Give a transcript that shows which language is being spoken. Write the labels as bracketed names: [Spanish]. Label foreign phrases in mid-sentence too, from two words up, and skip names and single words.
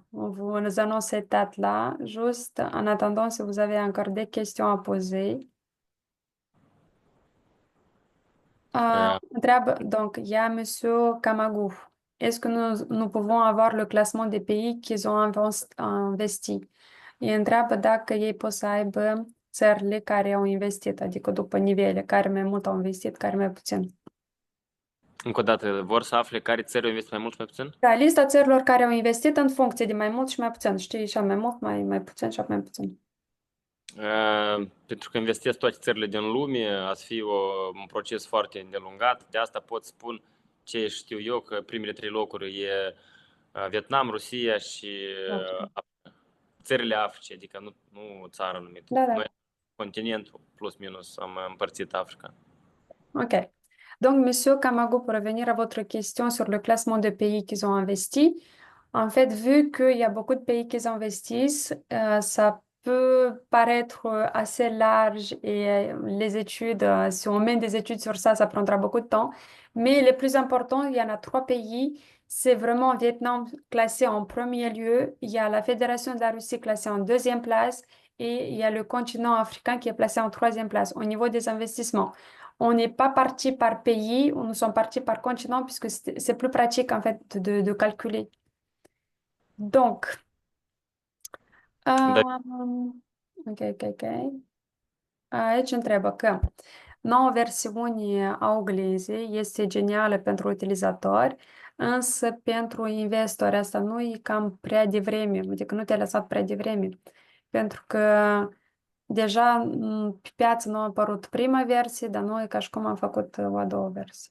[French] On vous nous annonce cette date-là. Juste en attendant, si vous avez encore des questions à poser. Donc, il y a Monsieur Kamagou. Est-ce que nous pouvons avoir le classement des pays qu'ils ont investi? [Romanian] Îi întreabă dacă ei pot să aibă țările care au investit, adică după nivele, care mai mult au investit, care mai puțin. Încă o dată, vor să afle care țări au investit mai mult și mai puțin? Da, lista țărilor care au investit în funcție de mai mult și mai puțin. Știi, și mai mult, mai puțin și mai puțin. Pentru că investesc toate țările din lume, a să fie un proces foarte îndelungat. De asta pot spun ce știu eu, că primele 3 locuri e Vietnam, Rusia și țările Africii, adică nu țară anumită. Da, da. Noi, continentul, plus minus, am împărțit Africa. Ok. [French] Donc, Monsieur Kamago, pour revenir à votre question sur le classement de pays qu'ils ont investi, en fait, vu qu'il y a beaucoup de pays qui investissent, ça peut paraître assez large et les études, si on mène des études sur ça, ça prendra beaucoup de temps. Mais les plus importants, il y en a 3 pays. C'est vraiment Vietnam classé en premier lieu. Il y a la Fédération de la Russie classée en 2e place et il y a le continent africain qui est placé en 3e place au niveau des investissements. On n'est pas parti par pays, nous sommes partis par continent puisque c'est plus pratique en fait de calculer. Donc, ok. [Romanian] Aici întreabă că noua versiune a oglezei este genială pentru utilizatori, însă pentru investori asta nu e cam prea devreme, adică nu te-a lăsat prea devreme, pentru că deja pe piață nu a apărut prima versie, dar noi ca și cum am făcut o a doua versie.